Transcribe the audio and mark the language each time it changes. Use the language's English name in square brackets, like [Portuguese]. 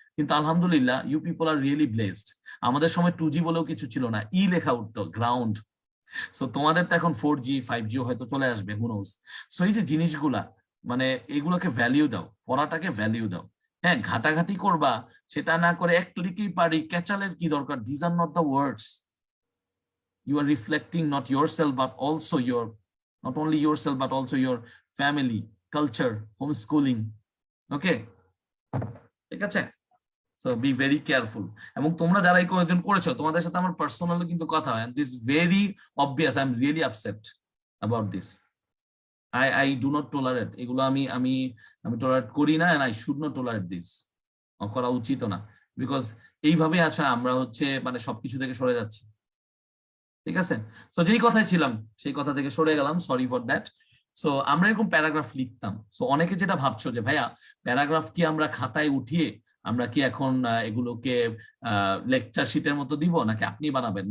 [Bangla] কিন্তু আলহামদুলিল্লাহ [English] You people are really blessed. [Bangla] আমাদের সময় 2G বলেও কিছু ছিল না, ই লেখা উঠতো গ্রাউন্ড। সো তোমাদের তো এখন 4G 5G হয়তো চলে আসবে, [English] Who knows. [Bangla] সো এই যে জিনিসগুলা, মানে এগুলোকে ভ্যালিউ দাও, পড়াটাকে ভ্যালিউ দাও। হ্যাঁ, ঘাটাঘাটি করবা সেটা না করে এক ক্লিকেই পারি, ক্যাচালের কি দরকার? [English] This are not the words. You are reflecting not yourself but also your, not only yourself but also your family, culture, homeschooling. Okay, [Bangla] ঠিক আছে? [English] So be very careful. [Bangla] এবং তোমরা যারা এই কোয়েশ্চন করেছো তোমাদের সাথে আমার পার্সোনালি কিন্তু কথা হয়, [English] and this very obvious. I'm really upset about this. I do not tolerate [Bangla] এগুলো, আমি tolerate করি না, [English] and I should not tolerate this. [Bangla] করা উচিত না, বিকজ এইভাবে আছে আমরা হচ্ছে মানে সবকিছু থেকে সরে যাচ্ছি। ঠিক আছে, তো যেই কথায় ছিলাম সেই কথা থেকে সরে গেলাম, [English] Sorry for that. [Bangla] সো আমরা এরকম প্যারাগ্রাফ লিখতাম। সো অনেকে যেটা ভাবছো যে ভাইয়া প্যারাগ্রাফ কি আমরা খাতায় উঠিয়ে আমরা কি এখন এগুলোকে লেকচার শিটের মতো দিব নাকি আপনি বানাবেন?